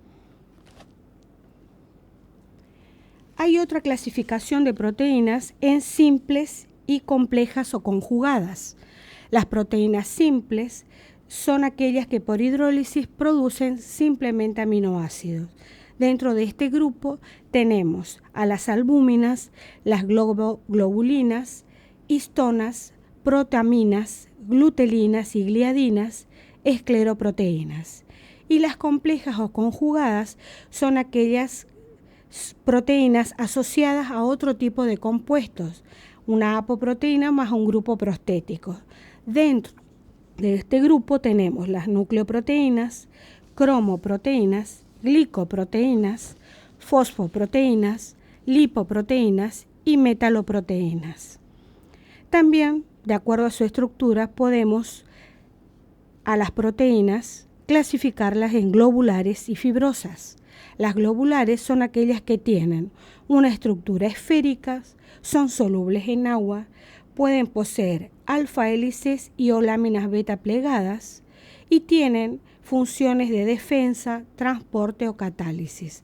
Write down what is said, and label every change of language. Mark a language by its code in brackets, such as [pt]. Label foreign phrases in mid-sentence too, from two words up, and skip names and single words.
[es] Hay otra clasificación de proteínas en simples y complejas o conjugadas. Las proteínas simples son aquellas que por hidrólisis producen simplemente aminoácidos. Dentro de este grupo tenemos a las albúminas, las globulinas, histonas, protaminas, glutelinas y gliadinas, escleroproteínas. Y las complejas o conjugadas son aquellas proteínas asociadas a otro tipo de compuestos, una apoproteína más un grupo prostético. Dentro de este grupo tenemos las nucleoproteínas, cromoproteínas, glicoproteínas, fosfoproteínas, lipoproteínas y metaloproteínas. También, de acuerdo a su estructura, podemos a las proteínas clasificarlas en globulares y fibrosas. Las globulares son aquellas que tienen una estructura esférica, son solubles en agua, pueden poseer alfa hélices y o láminas beta plegadas y tienen funciones de defensa, transporte o catálisis.